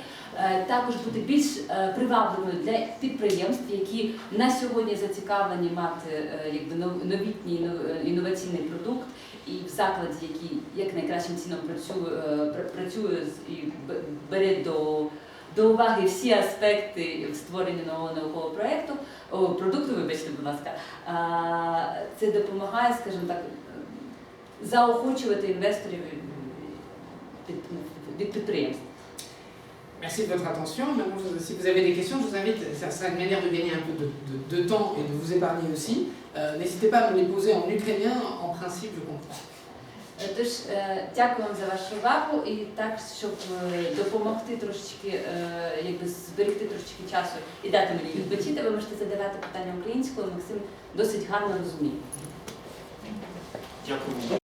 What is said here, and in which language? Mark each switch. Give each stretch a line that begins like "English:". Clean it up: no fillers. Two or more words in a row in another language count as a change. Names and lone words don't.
Ukrainian: також бути більш привабливою для підприємств, які на сьогодні зацікавлені мати новітній інноваційний продукт, і в закладі, який як найкращим чином працює і бере до уваги всі аспекти створення нового наукового продукту, вибачте, будь ласка, це допомагає, скажімо так, заохочувати інвесторів від підприємств.
French: Merci de votre attention. Maintenant, si vous avez des questions, je vous invite, ça sera une manière de gagner un peu de temps et de vous épargner aussi. N'hésitez pas à me les poser en ukrainien, en principe, je comprends.
Ukrainian: Тож, дякую вам за вашу увагу і так, щоб допомогти трошечки, зберегти трошечки часу і дати мені відпочити, ви можете задавати питання українською, Максим досить гарно розуміє. Дякую.